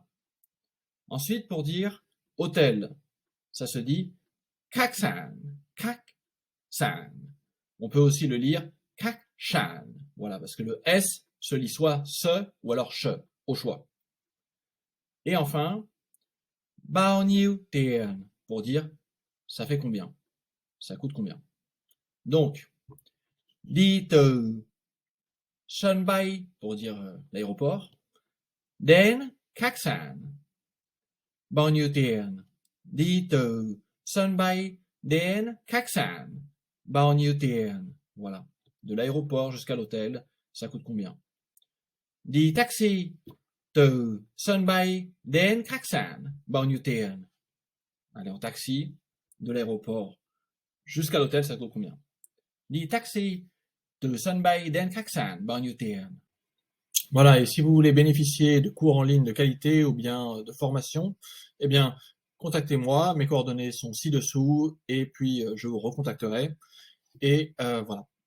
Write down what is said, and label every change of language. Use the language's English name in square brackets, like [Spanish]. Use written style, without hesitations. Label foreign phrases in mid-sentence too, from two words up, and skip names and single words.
[French] Ensuite, pour dire hôtel, ça se dit [Vietnamese] kaksan, kaksan. [French] On peut aussi le lire kakshan. Voilà, parce que le S se lit soit se ou alors che, au choix. Et enfin, [Vietnamese] bao nhiêu tiền, [French] pour dire ça fait combien, ça coûte combien. Donc, [Vietnamese] đi từ sân bay, [French] pour dire l'aéroport, [Vietnamese] đến khách sạn. Bao nhiêu tiền? Đi từ sân bay đến khách sạn. Bao nhiêu tiền? [French] Voilà. De l'aéroport jusqu'à l'hôtel, ça coûte combien? [Vietnamese] Đi taxi từ sân bay đến khách sạn. Bao nhiêu tiền? [French] Allez, en taxi, de l'aéroport jusqu'à l'hôtel, ça coûte combien? [Vietnamese] Đi taxi từ sân bay đến khách sạn. Bao nhiêu tiền? [French] Voilà, et si vous voulez bénéficier de cours en ligne de qualité ou bien de formation, eh bien, contactez-moi, mes coordonnées sont ci-dessous et puis je vous recontacterai et voilà.